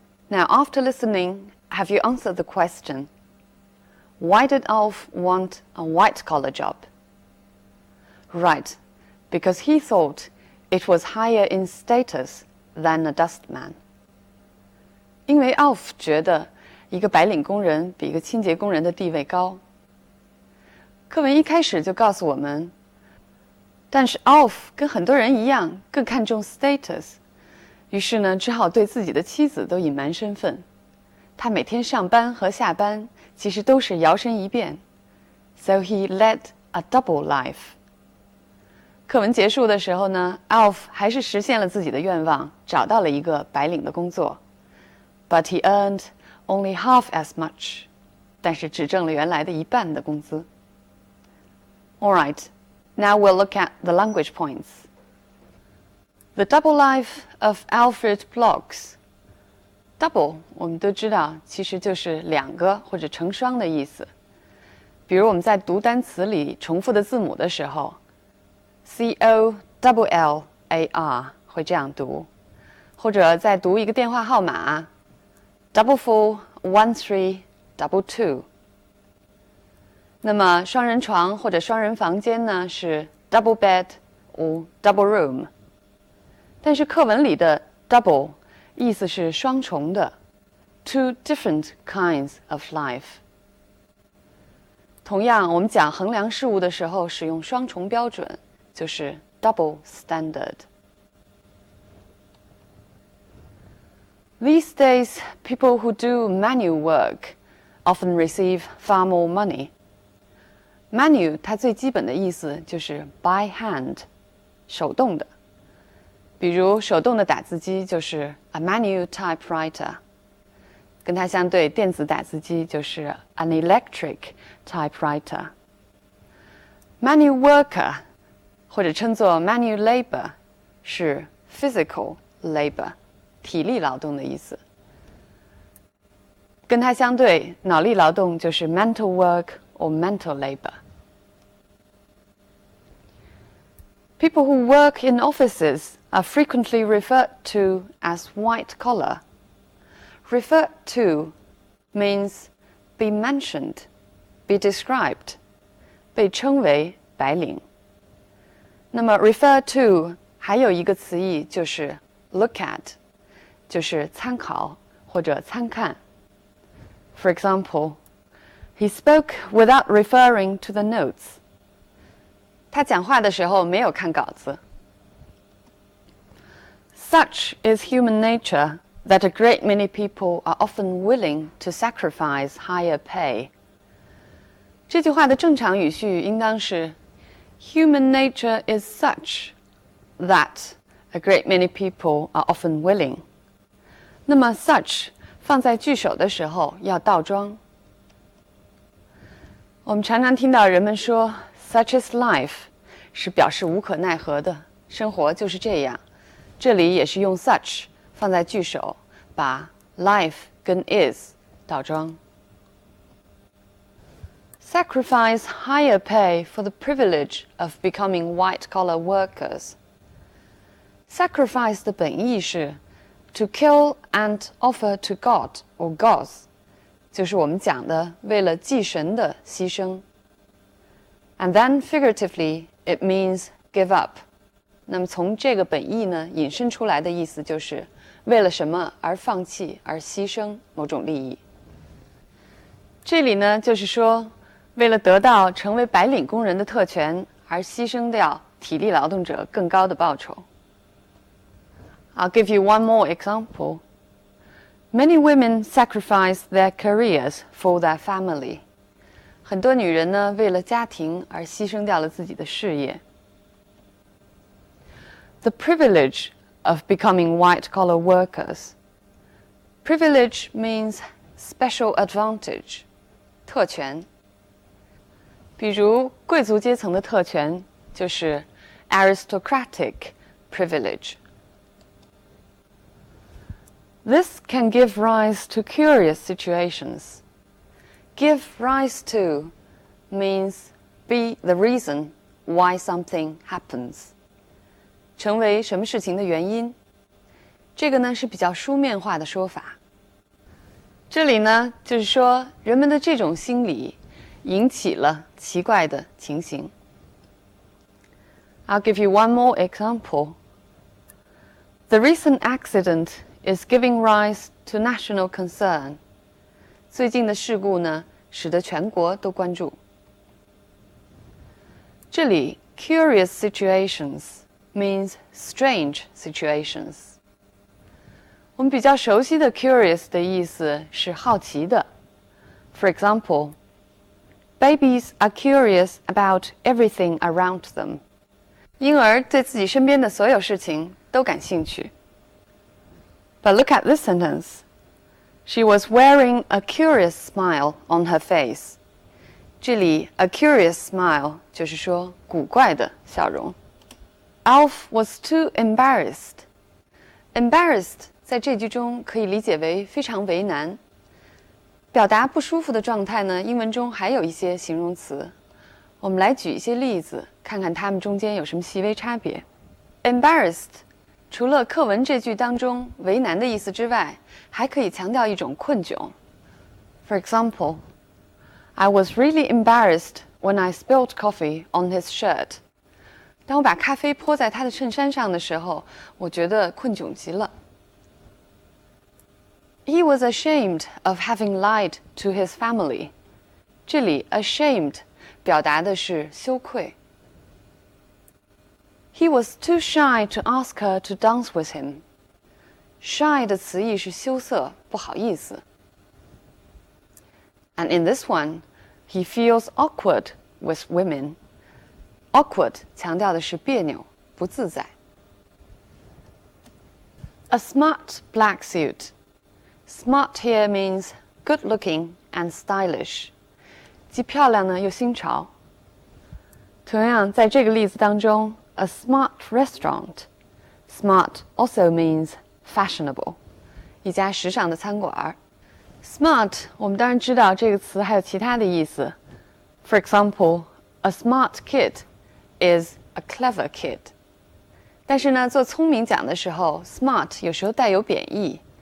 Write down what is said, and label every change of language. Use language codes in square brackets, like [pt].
[en] Now, after listening, have you answered the question? Why did Alf want a white-collar job? Right, because he thought it was higher in status than a dustman. [zh] 因为 Alf 觉得一个白领工人比一个清洁工人的地位高。课文一开始就告诉我们，但是 Alf 跟很多人一样更看重 status， 于是呢，只好对自己的妻子都隐瞒身份。他每天上班和下班其实都是摇身一变 ， [en] so he led a double life。 [zh] 课文结束的时候呢 ，Alf 还是实现了自己的愿望，找到了一个白领的工作 ， [en] but he earned only half as much， [zh] 但是只挣了原来的一半的工资。 [en] All right, now we'll look at the language points. The double life of Alfred Bloggs. [zh] Double 我们都知道，其实就是两个或者成双的意思。比如我们在读单词里重复的字母的时候 ，COLLAR 会这样读，或者在读一个电话号码 $4413222。那么双人床或者双人房间呢是 [en] double bed or double room。 [zh] 但是课文里的 double 意思是双重的 [en] two different kinds of life。 [zh] 同样，我们讲衡量事物的时候使用双重标准，就是 [en] double standard。 These days, people who do manual work often receive far more money.Manual [zh] 它最基本的意思就是 [en] by hand， [zh] 手动的。比如手动的打字机就是 [en] a manual typewriter， [zh] 跟它相对电子打字机就是 [en] an electric typewriter。 Manual worker [zh] 或者称作 [en] manual labor [zh] 是 [en] physical labor， [zh] 体力劳动的意思。跟它相对脑力劳动就是 [en] mental work or mental labor. People who work in offices are frequently referred to as white collar. Referred to means be mentioned, be described, [zh] 被称为白领。那么 refer to 还有一个词义就是 [en] look at， [zh] 就是参考或者参看。 [en] For example, he spoke without referring to the notes. [zh] 他讲话的时候没有看稿子。 [en] Such is human nature that a great many people are often willing to sacrifice higher pay. [zh] 这句话的正常语序应当是 [en] Human nature is such that a great many people are often willing. [zh] 那么 such 放在句首的时候要倒装。我们常常听到人们说 [en] such is life [zh] 是表示无可奈何的，生活就是这样。这里也是用 such 放在句首，把 life 跟 is 倒装。 [en] Sacrifice higher pay for the privilege of becoming white-collar workers. [zh] Sacrifice 的本意是 [en] to kill and offer to God or gods， [zh] 就是我们讲的为了祭神的牺牲。 [en] And then figuratively, it means give up. [zh] 那么从这个本意呢引申出来的意思就是为了什么而放弃而牺牲某种利益。这里呢就是说为了得到成为白领工人的特权而牺牲掉体力劳动者更高的报酬。 [en] I'll give you one more example. Many women sacrifice their careers for their family. [zh] 很多女人呢为了家庭而牺牲掉了自己的事业。 [en] The privilege of becoming white-collar workers. Privilege means special advantage, [zh] 特权。比如贵族阶层的特权就是 [en] aristocratic privilege. This can give rise to curious situations. Give rise to means be the reason why something happens. [zh] 成为什么事情的原因，这个呢是比较书面化的说法。这里呢就是说人们的这种心理引起了奇怪的情形。 [en] I'll give you one more example. The recent accident is giving rise to national concern. [zh] 最近的事故呢使得全国都关注。这里 [en] curious situations means strange situations. [zh] 我们比较熟悉的 curious 的意思是好奇的。 [en] For example, babies are curious about everything around them. [zh] 婴儿对自己身边的所有事情都感兴趣。 [en] But look at this sentence. She was wearing a curious smile on her face. [zh] 这里 [en] a curious smile [zh] 就是说古怪的笑容。 [en] Alf was too embarrassed. [zh] Embarrassed 在这句中可以理解为非常为难。表达不舒服的状态呢，英文中还有一些形容词。我们来举一些例子，看看它们中间有什么细微差别。 Embarrassed 除了课文这句当中为难的意思之外，还可以强调一种困窘。 [en] For example, I was really embarrassed when I spilled coffee on his shirt. [zh] 当我把咖啡泼在他的衬衫上的时候，我觉得困窘极了。 [en] He was ashamed of having lied to his family. [zh] 这里 ashamed 表达的是羞愧。 [en] He was too shy to ask her to dance with him. [zh] Shy 的词义是羞涩，不好意思。 [en] And in this one, he feels awkward with women. [zh] Awkward 强调的是别扭、不自在。 [en] A smart black suit. Smart here means good-looking and stylish. [zh] 既漂亮呢又新潮。同样，在这个例子当中 ， [en] a smart restaurant. Smart also means fashionable. [zh] 一家时尚的餐馆。 Smart 我们当然知道这个词还有其他的意思。 [en] For example, a smart kid is a clever kid. [zh] 但是呢，做聪明讲的时候 ，smart 有时候带有贬义。